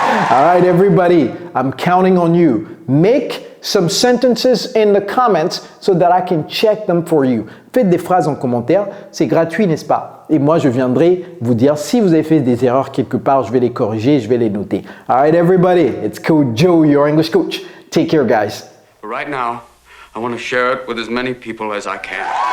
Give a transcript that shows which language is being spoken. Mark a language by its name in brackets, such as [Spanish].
[English] All right, everybody, I'm counting on you. Make some sentences in the comments so that I can check them for you. [French] Faites des phrases en commentaire, c'est gratuit, n'est-ce pas? Et moi, je viendrai vous dire si vous avez fait des erreurs quelque part, je vais les corriger, je vais les noter. [English] All right, everybody, it's Coach Joe, your English coach. Take care, guys. Right now, I want to share it with as many people as I can.